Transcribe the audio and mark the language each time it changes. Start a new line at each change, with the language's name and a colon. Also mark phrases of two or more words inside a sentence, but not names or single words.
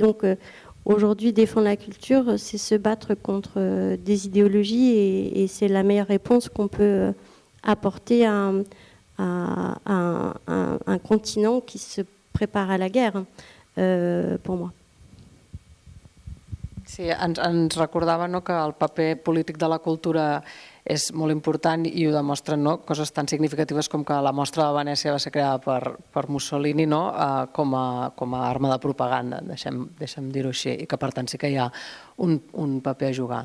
French: Donc aujourd'hui, défendre la culture, c'est se battre contre des idéologies et c'est la meilleure réponse qu'on peut apporter à un continent qui se prépare à la guerre, pour moi.
Catalan: Sí, ens recordava que el paper polític de la cultura és molt important i ho demostren coses tan significatives com que la Mostra de Venècia va ser creada per Mussolini com a arma de propaganda, deixem dir-ho així, i que per tant sí que hi ha un paper a jugar.